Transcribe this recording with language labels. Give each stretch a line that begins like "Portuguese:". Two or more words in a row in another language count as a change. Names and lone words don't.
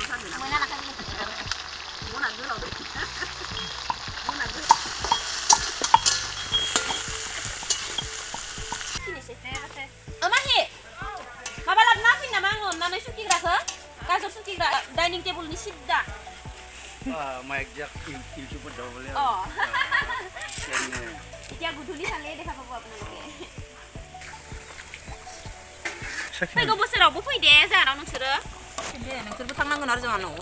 Bodo: माहि माबा लाबोना होफैनो नामा आङो अननानै सुखिग्राखौ गाजर सुखिग्रा
English: dining table
Bodo: सिद्दा
Assamese: মই একজাক ইউটিউবত যাব বোলে এতিয়া গধূলি চালে দেখা পাব আপোনালোকে
Bodo: फैगौ बोसोरावबो फै दे जाहानाव नोंसोरो दे नोंसोरबो थांनांगोन आरो जोंहा न'आव